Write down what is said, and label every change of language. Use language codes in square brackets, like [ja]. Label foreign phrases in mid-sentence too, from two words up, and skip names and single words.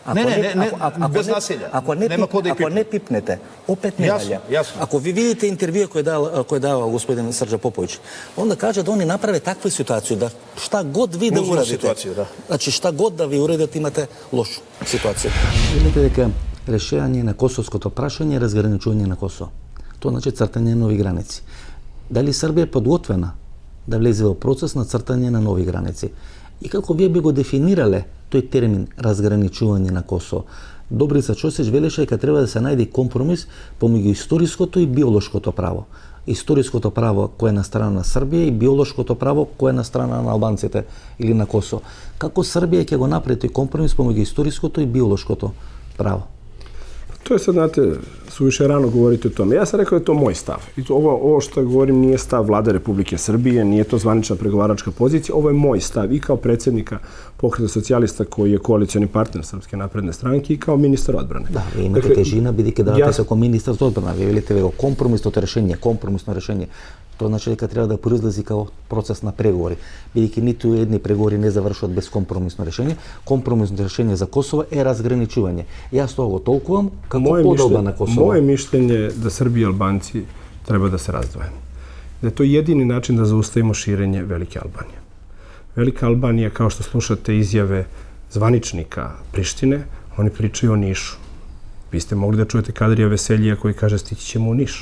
[sr] Bez nasilja. Ako ne pipnete, opet ne valja. Ako vi vidite intervjue koje je dao gospodin Srđa Popović, onda kaže da oni naprave takvu situaciju da šta god vi da uradite, znači šta god da vi uradite imate lošu situaciju. [mk] Vidite дека решение на косовското прашање е разграничување на Косово. Тоа значи цртање на нови граници. Дали Србија е подготвена да влезе во процес на цртање на нови граници? И како вие би го дефинирале тој термин разграничување на Косово? Добрица Чосич велеше дека треба да се најде компромис помеѓу историското и биолошкото право. Историското право кое е на страна на Србија и биолошкото право кое е на страна на албанците или на Косово. Како Србија ќе го направи тој компромис помеѓу историското и биолошкото право? [sr] To je sad, znate, suviše rano govoriti o tome. Ja sam rekao da je to moj stav. I ovo što govorim nije stav Vlade Republike Srbije, nije to zvanična pregovaračka pozicija, ovo je moj stav i kao predsjednika Pokreta socijalista koji je koalicioni partner Srpske napredne stranke i kao ministar odbrane. [mk] Da, vi imate težina, бидејќи давате се како министар за одбрана. Ви велите компромисно решение. Тоа значи дека треба да произлези како процес на преговори. Бидејќи ниту едни преговори не завршуваат без компромисно решение. Компромисно решение за Косово е разграничување. Јас тоа го толкувам како поделба на Косово. [sr] Моje mišljenje je da Srbi i Albanci treba da se razdvoje. Da je to jedini način da zaustavimo širenje Velike Albanije. Velika Albanija, kao što slušate izjave zvaničnika Prištine, oni pričaju o Nišu. Vi ste mogli da čujete Kadrija Veseljija koji kaže stići ćemo u Niš.